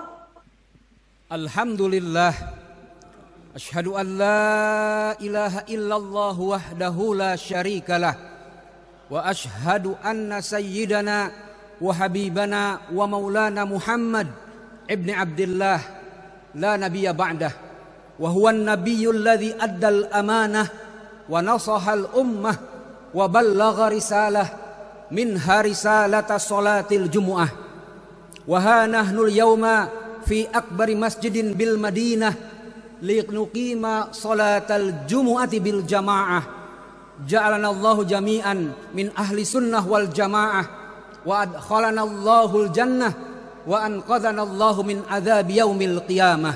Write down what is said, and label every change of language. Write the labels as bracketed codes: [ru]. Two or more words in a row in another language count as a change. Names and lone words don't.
[ar] الحمد لله أشهد أن لا إله إلا الله وحده لا شريك له وأشهد أن سيدنا وحبيبنا ومولانا محمد ابن عبد الله لا نبي بعده وهو النبي الذي أدى الأمانة ونصح الأمة وبلغ الرسالة منها رسالة صلاة الجمعة وها نحن اليوم في أكبر مسجد بالمدينة لنقيم صلاة الجمعة بالجماعة جعلنا الله جميعا من أهل السنة والجماعة وأدخلنا الله الجنة وأنقذنا الله من عذاب يوم القيامة.